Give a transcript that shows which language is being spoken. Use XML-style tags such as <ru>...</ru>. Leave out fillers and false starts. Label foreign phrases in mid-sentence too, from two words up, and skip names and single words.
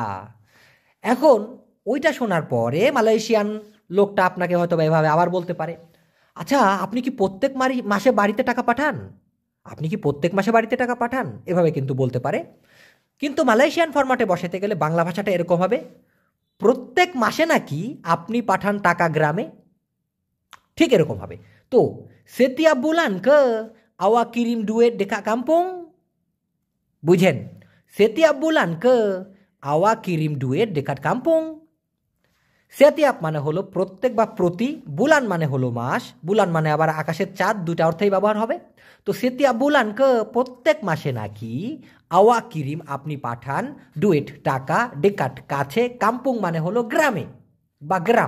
<bn>এখন ওইটা শোনার পরে মালয়েশিয়ান লোকটা আপনাকে হয়তো এভাবে আবার বলতে পারে, আচ্ছা আপনি কি প্রত্যেক মাসে বাড়িতে টাকা পাঠান, আপনি কি প্রত্যেক মাসে বাড়িতে টাকা পাঠান, এভাবে কিন্তু বলতে পারে। কিন্তু মালয়েশিয়ান ফরম্যাটে বসাতে গেলে বাংলা ভাষাটা এরকম হবে, প্রত্যেক মাসে নাকি আপনি পাঠান টাকা গ্রামে, ঠিক এরকম হবে। তো</bn> <ms>setiap bulan ke awak kirim duit dekat kampung,</ms> <bn>বুঝেন,</bn> <ms>setiap bulan ke awak kirim duit dekat kampung।</ms> <bn>সেতিয়াপ মানে হলো প্রত্যেক বা প্রতি, বুলান মানে হলো মাস, বুলান মানে আবার আকাশের চাঁদ, দুইটা অর্থেই ব্যবহার হবে। তো</bn> <ms>setiap bulan ke</ms> <bn>প্রত্যেক মাসে নাকি,</bn> <ms>awak kirim</ms> <bn>আপনি পাঠান, ডুয়েট টাকা, ডেকাট কাছে, কাম্পুং মানে হলো গ্রামে বা গ্রাম।</bn>